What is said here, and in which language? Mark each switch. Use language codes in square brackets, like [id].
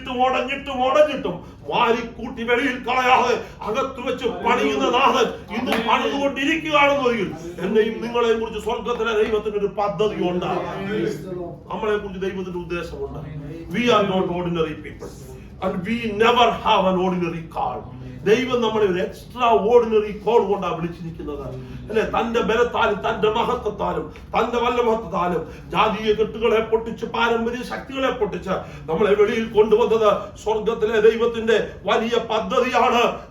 [ml] ഒടഞ്ഞിട്ടും വാരിക്കൂട്ടി വെളിയിൽ കളയാതെ അകത്ത് വെച്ച് പണിയുന്ന നാഥൻ ഇന്ന് പണിതുകൊണ്ടിരിക്കുകയാണെന്നൊരിക്കൽ എന്നെയും നിങ്ങളെയും കുറിച്ച് സ്വർഗത്തിലെ ദൈവത്തിന് ഒരു പദ്ധതി ഉണ്ട്. നമ്മളെ കുറിച്ച് ദൈവത്തിന്റെ ഉദ്ദേശമുണ്ട്. [en] We are not ordinary people and we never have an ordinary call. [ml] ദൈവം നമ്മളെ ഒരു [en] extraordinary call [ml] കൊണ്ടാണ് വിളിച്ചിരിക്കുന്നത്, അല്ലെ? തന്റെ ബലത്താലും തന്റെ മഹത്വത്താലും തന്റെ വല്ലഭത്വത്താലും ജാതീയ കെട്ടുകളെ പൊട്ടിച്ച് പാരമ്പര്യ ശക്തികളെ പൊട്ടിച്ച് നമ്മളെ വെളിയിൽ കൊണ്ടുവന്നത് സ്വർഗത്തിലെ ദൈവത്തിന്റെ വലിയ പദ്ധതിയാണ്.